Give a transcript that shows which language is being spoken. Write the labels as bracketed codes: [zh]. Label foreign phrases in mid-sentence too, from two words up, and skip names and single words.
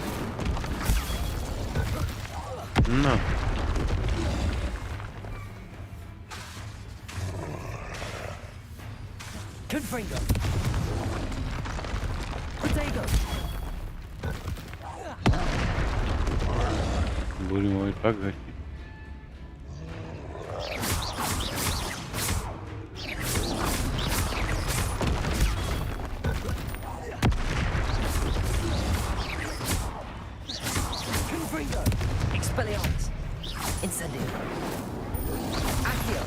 [en] No. [la] Confringo. Protego. [ru] Будем его и так гасить. [la] Confringo. Expelliarmus. Incendio. Accio.